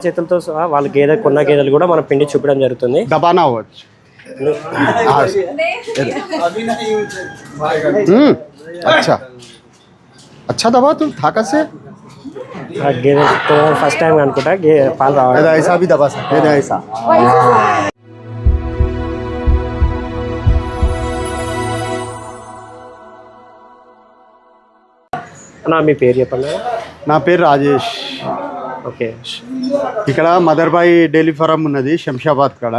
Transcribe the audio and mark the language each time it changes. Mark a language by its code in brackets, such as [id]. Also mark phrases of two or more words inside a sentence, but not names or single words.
[te] చేతులతో సహా వాళ్ళ గేదె కొన్న గేదెలు కూడా మనం పిండి చూపడం జరుగుతుంది. [hi] दबाना हो अच्छा अच्छा दबा तुम ताकत से [te] గేదె [en] first time [te] అనుకుంటా పాలు రావాలి. [hi] ऐसा भी दबा सकते हैं ऐसा. [te] అన్న మీ పేరు చెప్పండి. నా పేరు రాజేష్. ఓకే, ఇక్కడ మదర్బాయి డైరీ ఫారం ఉన్నది శంషాబాద్ కాడ.